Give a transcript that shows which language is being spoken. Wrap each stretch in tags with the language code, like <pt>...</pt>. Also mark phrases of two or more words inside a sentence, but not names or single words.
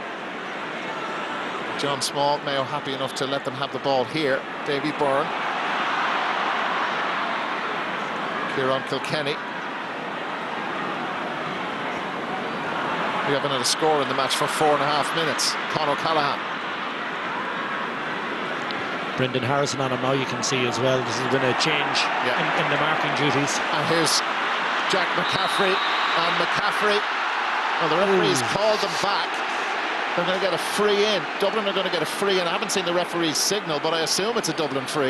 <en>John Small, Mayo happy enough to let them have the ball here. Davy Byrne. Kieran Kilkenny. We haven't had a score in the match for 4.5 minutes. Con O'Callaghan. Brendan Harrison on him now, you can see as well. This has been a change in the marking duties. And here's Jack McCaffrey, and McCaffrey, well, the referees called them back. They're going to get a free in. Dublin are going to get a free in. I haven't seen the referee's signal, but I assume it's a Dublin free.</en>